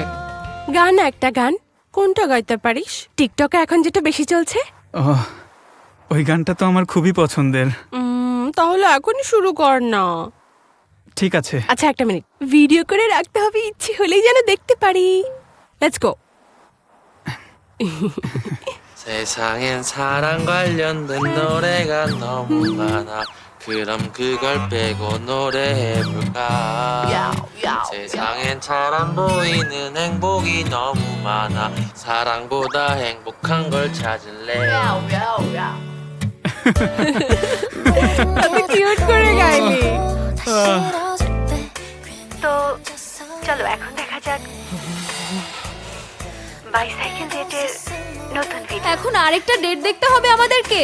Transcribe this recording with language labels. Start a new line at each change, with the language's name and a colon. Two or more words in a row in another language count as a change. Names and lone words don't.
Bangla: গান, একটা গান। কোনটা গাইতে পারিস? টিকটকে এখন যেটা বেশি চলছে। ওই গানটা তো আমার খুবই পছন্দের। তাহলে এখনই শুরু কর না। ঠিক আছে। আচ্ছা একটা মিনিট, ভিডিও করে রাখতে হবে, ইচ্ছে হলেই যেন দেখতে পারি।
English: Let's go.
Korean: 세상엔 사랑 관련된 노래가 너무 많아. 그럼 그걸 빼고 노래해볼까? 세상엔 잘 안 보이는 행복이 너무 많아. 사랑보다 행복한 걸 찾을래.
Bangla: এত কিউট করে গাইলি। তো চলো এখন দেখা যাক বাইসাইকেল ডেটের নতুন ভিডিও। এখন আরেকটা ডেট দেখতে হবে আমাদেরকে।